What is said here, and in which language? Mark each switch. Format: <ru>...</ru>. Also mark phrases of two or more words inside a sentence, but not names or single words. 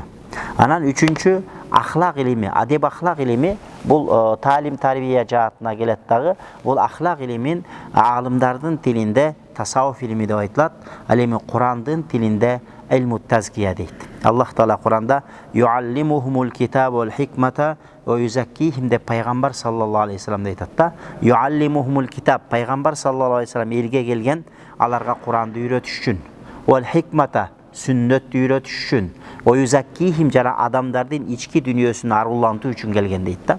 <ky>Анан үчүнчү ахлак илими, адеп ахлак илими бул таалим тарбия жаатына келет дагы. Бул ахлак илимин аалымдардын тилинде тасаввуф илими деп айтылат. Ал эми Курандын тилинде</ky> <ar>علم التزكية</ar> <ky>дейт. Аллах Таала Куранда</ky> <ar>يعلمهم الكتاب والحكمة ويزكيهم</ar> <ky>деп пайгамбар</ky> <ar>صلى الله عليه وسلم</ar> <ky>айтат да.</ky> <ar>يعلمهم الكتاب,</ar> <ky>пайгамбар</ky> <ar>صلى الله عليه وسلم</ar> <ky>элге келген аларга Куранды үйрөтүш үчүн.</ky> <ar>والحكمة,</ar> <ky>сүннөттү үйрөтүш үчүн.</ky> <ar>ويزكيهم</ar> <ky>жана адамдардын ички дүйнөсүн арулантуу үчүн келген дейт да.</ky>